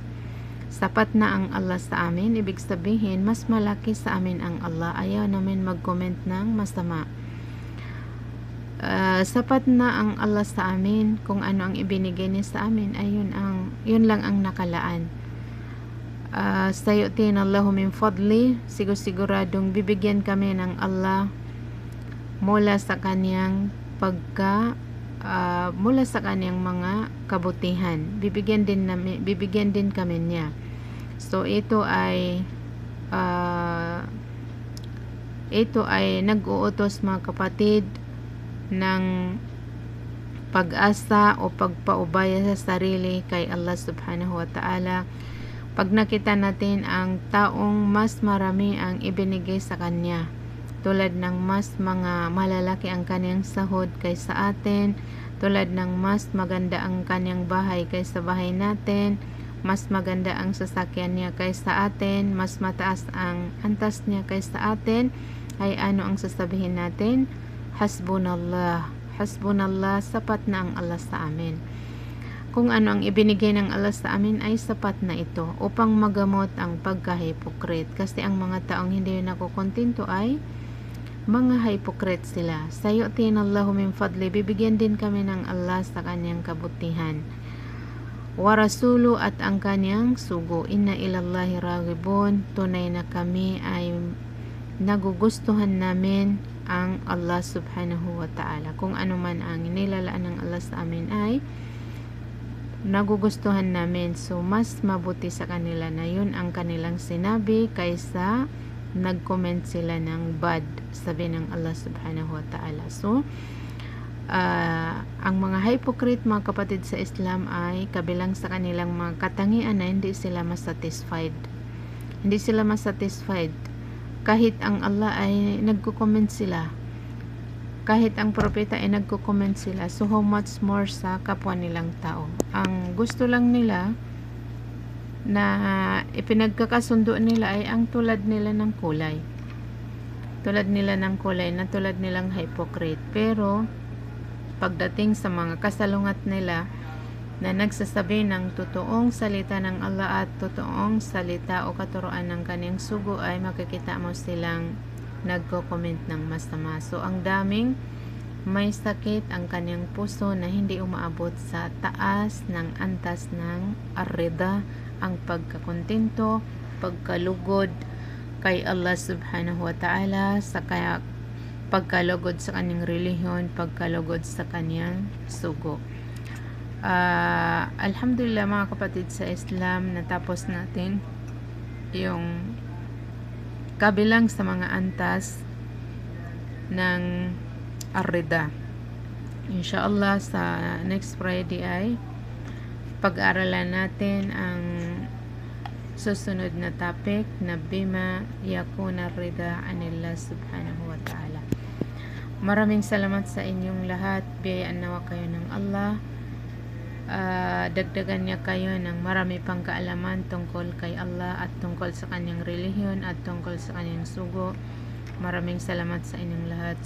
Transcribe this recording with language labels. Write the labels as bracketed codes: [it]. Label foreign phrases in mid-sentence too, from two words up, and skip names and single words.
[tl] Sapat na ang Allah sa amin, ibig sabihin, mas malaki sa amin ang Allah. Ayaw namin mag-comment ng masama. Sapat na ang Allah sa amin, kung ano ang ibinigay niya sa amin, ay yun lang ang nakalaan. [ar] سيؤتينا الله من فضله, [tl] siguradong bibigyan kami ng Allah mula sa kaniyang mula sa kaniyang mga kabutihan. Bibigyan din kami niya. So, ito ay nag-uutos mga kapatid ng pag-asa o pagpaubaya sa sarili kay Allah [ar] سبحانه وتعالى. [tl] Pag nakita natin ang taong mas marami ang ibinigay sa kanya, tulad ng mas mga malalaki ang kanyang sahod kaysa atin, tulad ng mas maganda ang kanyang bahay kaysa bahay natin, mas maganda ang sasakyan niya kaysa atin, mas mataas ang antas niya kaysa atin, ay ano ang sasabihin natin? Hasbunallah, sapat na ang Allah sa amin. Kung ano ang ibinigay ng Allah sa amin ay sapat na ito upang magamot ang pagka-hypocrite. Kasi ang mga taong hindi nakukontento ay mga hypocrite sila. [ar] سيؤتينا الله من فضله, [tl] bibigyan din kami ng Allah sa kanyang kabutihan. [ar] ورسوله, [tl] at ang kanyang sugo. [ar] إنا إلى الله راغبون, [tl] tunay na kami ay nagugustuhan namin ang Allah [ar] سبحانه وتعالى. [tl] Kung ano man ang nilalaan ng Allah sa amin ay nagugustuhan namin. So, mas mabuti sa kanila na yun ang kanilang sinabi kaysa nag-comment sila ng bad, sabi ng Allah [ar] سبحانه وتعالى. [tl] So, ang mga hypocrite, mga kapatid sa Islam, ay kabilang sa kanilang mga katangian na hindi sila masatisfied. Hindi sila masatisfied. Kahit ang Allah ay nagko-comment sila. Kahit ang propeta ay nagko-comment sila. [en] So how much more [tl] sa kapwa nilang tao. Ang gusto lang nila na ipinagkakasundo nila ay ang tulad nila ng kulay. Tulad nila ng kulay na tulad nilang hypocrite. Pero pagdating sa mga kasalungat nila na nagsasabi ng totoong salita ng Allah at totoong salita o katuruan ng kanyang sugo, ay makikita mo silang nagko-comment ng masama. So ang daming may sakit ang kanyang puso na hindi umaabot sa taas ng antas ng ar-rida, ang pagkakontento, pagkalugod kay Allah [ar] سبحانه وتعالى, [tl] sa kaya pagkalugod sa kanyang relihiyon, pagkalugod sa kanyang sugo. Alhamdulillah mga kapatid sa Islam, natapos natin yung kabilang sa mga antas ng ar-rida. Inshallah sa [en] next Friday [tl] ay pag-aralan natin ang susunod na topic na [ar] بما يكون الرضا عن الله سبحانه وتعالى. [tl] Maraming salamat sa inyong lahat. Biyayaan nawa kayo ng Allah. Dagdagan niya kayo ng marami pang kaalaman tungkol kay Allah at tungkol sa kanyang relihiyon at tungkol sa kanyang sugo. Maraming salamat sa inyong lahat.